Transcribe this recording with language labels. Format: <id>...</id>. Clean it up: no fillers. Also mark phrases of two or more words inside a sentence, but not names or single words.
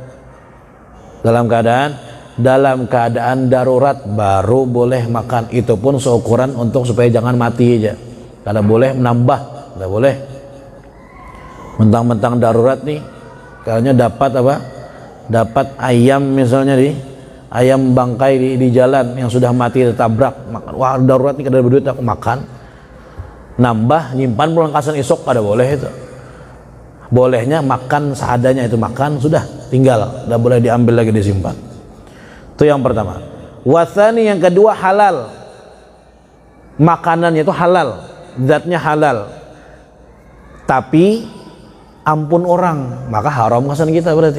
<id>Dalam keadaan darurat baru boleh makan, itu pun seukuran untuk supaya jangan mati aja.</id> <bjn>Kada boleh menambah, kada boleh. Mentang-mentang darurat nih, kayaknya dapat ayam misalnya ayam bangkai di jalan yang sudah mati tertabrak, makan. Wah darurat nih, kada berduit aku makan, nambah nyimpan pulang kasan isok, kada boleh itu.</bjn> <id>Bolehnya makan seadanya, itu makan sudah tinggal, tidak boleh diambil lagi disimpan. Itu yang pertama. Wasani yang kedua halal, makanannya itu halal, zatnya halal, tapi ampun orang, maka haram kasan kita berarti.</id>